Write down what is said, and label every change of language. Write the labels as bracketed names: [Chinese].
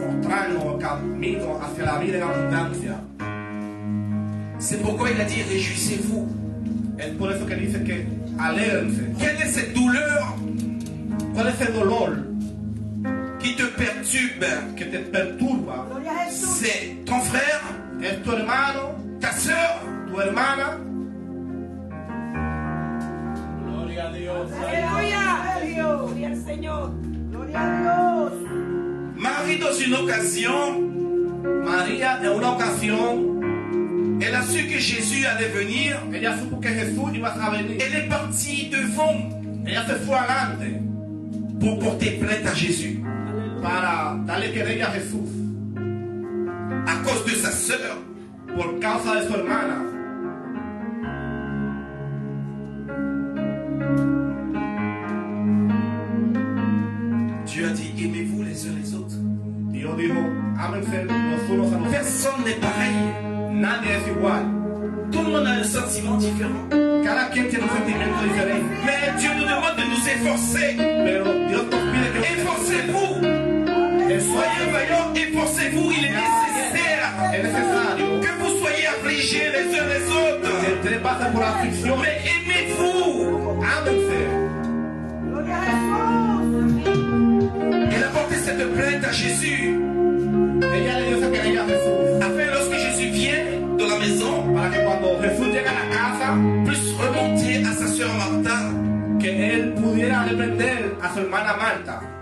[Spanish] mostrarnos el camino hacia la vida en abundancia. [French] C'est pourquoi il a dit réjouissez-vous. [Spanish] Es por eso que dice que alégrense. [French] Quelle est cette douleur [Spanish] ¿Cuál es el dolor [French] qui te perturbe? [Spanish] que te perturba? Gloria a Jesús. [French] C'est ton frère, [Spanish] ¿Es tu hermano, [French] ta soeur, [Spanish] tu hermana? Aleluya. Gloria al Señor. Gloria a Dios. [French] Marie dans une occasion, [Spanish] María en una ocasión [French] Elle a su que Jésus allait venir. [Spanish] ella supo que Jesús iba a venir. [French] Elle est partie devant [Spanish] Ella se fue adelante [French] pour porter plainte à Jésus. [Spanish] para darle querella a Jesús [French] À cause de sa sœur. [Spanish] por causa de su hermana. [French] Dieu a dit, aimez-vous les uns les autres. [Spanish] Dios dijo, ámense los unos a los otros. [French] Personne n'est pareil. [Spanish] Nadie es igual. [French] Tout le monde a un sentiment différent. [Spanish] Cada quien tiene un sentimiento diferente. [French] Mais Dieu nous demande de nous efforcer. [Spanish] Pero Dios nos pide que [French] Efforcez-vous. Soyez vaillants, efforcez-vous. Il est nécessaire [Spanish] es necesario [French] que vous soyez affligés les uns les autres. [Spanish] que ustedes pasen por aflicción. [French] Mais aimez-vous. [Spanish] Ámense. Gloria a Jesús. [French] Elle a porté cette plainte à Jésus. [Spanish] Ella le dio esa querella a Jesús [French] Afin lorsque Jésus vient dans la maison, [Spanish] para que cuando Jesús llega a la casa, [French] puisse remonter à sa sœur Martha. [Spanish] que él pudiera reprender a su hermana Marta.